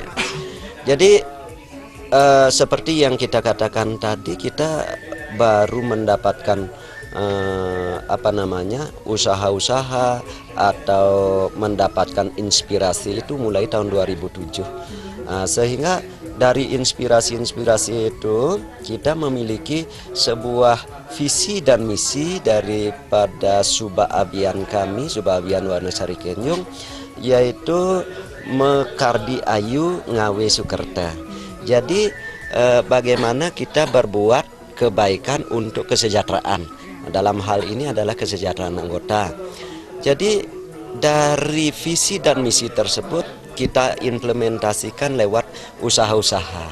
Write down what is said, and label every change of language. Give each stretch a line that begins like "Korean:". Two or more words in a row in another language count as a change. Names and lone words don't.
Indonesian: Jadi seperti yang kita katakan tadi, kita baru mendapatkan usaha-usaha atau mendapatkan inspirasi itu mulai tahun 2007. Sehingga dari inspirasi-inspirasi itu kita memiliki sebuah visi dan misi daripada Subak Abian kami, Subak Abian Wanasari Kenjung, yaitu
Balinese: Mekardi Ayu Ngawe Sukerta.
Indonesian: Jadi bagaimana kita berbuat kebaikan untuk kesejahteraan. Dalam hal ini adalah kesejahteraan anggota. Jadi dari visi dan misi tersebut kita implementasikan lewat usaha-usaha.